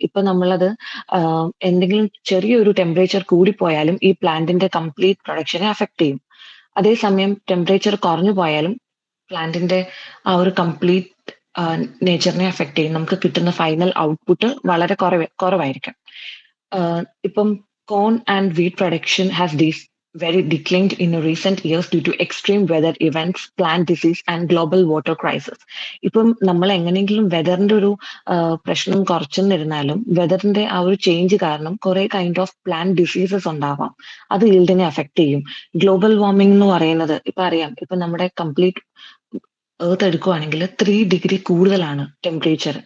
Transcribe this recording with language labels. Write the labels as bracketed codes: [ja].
[ml] ഇപ്പൊ നമ്മളത് എന്തെങ്കിലും ചെറിയൊരു ടെമ്പറേച്ചർ കൂടിപ്പോയാലും ഈ പ്ലാന്റിന്റെ കംപ്ലീറ്റ് പ്രൊഡക്ഷനെ അഫക്ട് ചെയ്യും. അതേസമയം ടെമ്പറേച്ചർ കുറഞ്ഞു പോയാലും പ്ലാന്റിന്റെ ആ ഒരു കംപ്ലീറ്റ് നേച്ചറിനെ അഫക്ട് ചെയ്യും. നമുക്ക് കിട്ടുന്ന ഫൈനൽ ഔട്ട്പുട്ട് വളരെ കുറവായിരിക്കും. [en] ഇപ്പം corn and wheat production has very declined in recent years due to extreme weather events, plant disease and global water crisis. [ml] ഇപ്പം നമ്മൾ എങ്ങനെയെങ്കിലും വെതറിന്റെ ഒരു പ്രശ്നം കുറച്ചെന്നിരുന്നാലും വെതറിന്റെ ആ ഒരു ചേഞ്ച് കാരണം കുറെ കൈൻഡ് ഓഫ് പ്ലാന്റ് ഡിസീസസ് ഉണ്ടാവാം. അത് ഈൽഡിനെ അഫക്ട് ചെയ്യും. ഗ്ലോബൽ വാർമിംഗ് എന്ന് പറയുന്നത് ഇപ്പൊ അറിയാം, ഇപ്പൊ നമ്മുടെ കംപ്ലീറ്റ് എർത്ത് എടുക്കുവാണെങ്കിൽ 3 ഡിഗ്രി കൂടുതലാണ് ടെമ്പറേച്ചർ.